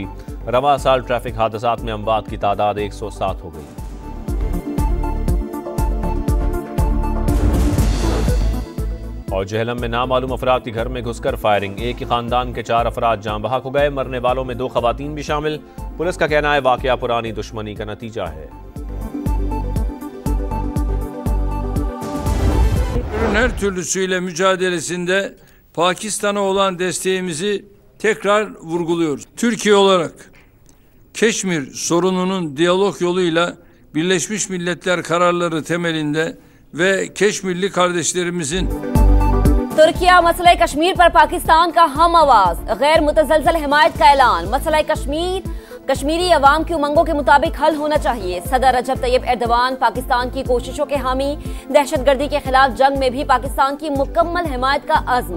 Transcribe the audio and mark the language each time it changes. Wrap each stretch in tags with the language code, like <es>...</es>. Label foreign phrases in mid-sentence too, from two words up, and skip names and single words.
<ur>رواں سال ٹریفک حادثات میں اموات کی تعداد 107 ہو گئی. اور جہلم میں نامعلوم افراد کے گھر میں گھس کر فائرنگ. ایک ہی خاندان کے 4 افراد جاں بحق ہو گئے۔ مرنے والوں میں 2 خواتین بھی شامل. پولیس کا کہنا ہے واقعہ پرانی دشمنی کا نتیجہ ہے.</ur> <tr>Her türlüsüyle mücadelesinde Pakistan'a olan desteğimizi tekrar vurguluyoruz. Türkiye olarak Keşmir sorununun diyalog yoluyla Birleşmiş Milletler kararları temelinde ve Keşmirli kardeşlerimizin</tr> <ur>ترکیہ مسئلہ کشمیر پر پاکستان کا ہم آواز. غیر متزلزل حمایت کا اعلان۔ مسئلہ کشمیری عوام کی امنگوں کے مطابق حل ہونا چاہیے. صدر رجب طیب اردوان پاکستان کی کوششوں کے حامی۔ دہشت گردی کے خلاف جنگ میں بھی پاکستان کی مکمل حمایت کا عزم.</ur>